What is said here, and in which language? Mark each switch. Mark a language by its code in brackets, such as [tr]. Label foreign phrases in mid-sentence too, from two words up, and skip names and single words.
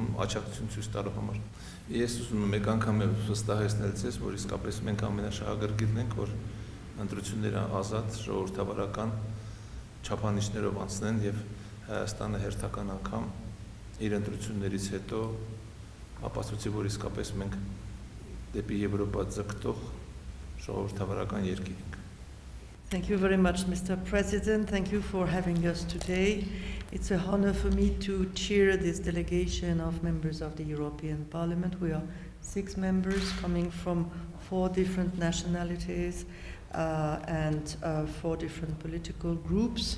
[hy] աջակցություն ցույց տալու համար։ Ես ուզում եմ մեկ անգամ վստահեցնել ձեզ, որ իսկապես մենք ամենաշահագրգիռն ենք, որ ընտրությունները ազատ ժողովրդավարական չափանիշներով անցնեն եւ Հայաստանը հերթական անգամ իր ընտրություններից հետո ապացուցի, որ իսկապես մենք դեպի Եվրոպա ձգտող ժողովրդավարական երկիր ենք։ [en] Thank you very much, Mr. President. Thank you for having us today. It's an honor for me to chair this delegation of members of the European Parliament. We are 6 members coming from 4 different nationalities and 4 different political groups.